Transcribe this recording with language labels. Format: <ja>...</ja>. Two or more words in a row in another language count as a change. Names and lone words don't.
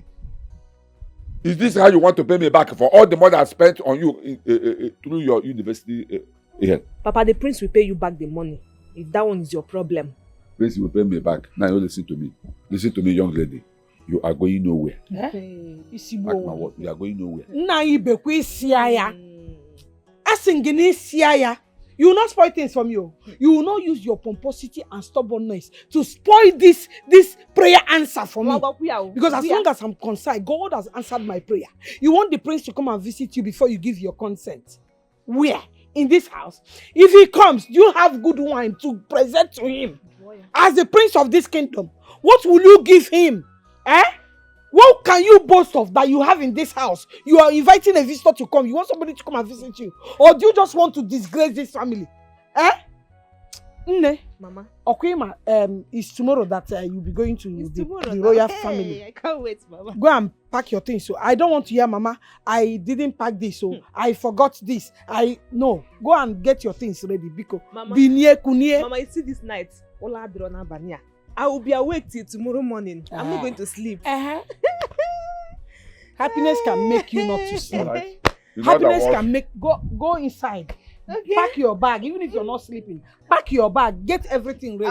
<en>Is this how you want to pay me back for all the money I spent on you through your university? Papa, the prince will pay you back the money. If that one is your problem. Prince will pay me back. Now you listen to me. Listen to me, young lady. You are going nowhere. Mark my word, you are going nowhere.</en> <ig>Nna ibekwe isi aya. Asingini isi aya.</ig> <en>You will not spoil things from you. You will not use your pomposity and stubbornness to spoil this prayer answer for me. Because as long as I'm concerned, God has answered my prayer. You want the prince to come and visit you before you give your consent. Where? In this house. If he comes, you have good wine to present to him. As the prince of this kingdom, what will you give him? Eh? What can you boast of that you have in this house? You are inviting a visitor to come. You want somebody to come and visit you. Or do you just want to disgrace this family? Eh? Nne, Mama. Okwima, it's tomorrow that you'll be going to the royal family. I can't wait, Mama. Go and pack your things. So I don't want to hear, Mama, I didn't pack this, so I forgot this. No. Go and get your things ready, Biko. Mama.</en> <ig>Binye kunye.</ig> <en>Mama, you see this night, Ola Adrona Bania. I will be awake till tomorrow morning. I'm not going to sleep. Happiness can make you not to sleep. Right. Happiness can make go inside. Okay. Pack your bag, even if you're not sleeping. Pack your bag, get everything ready.</en>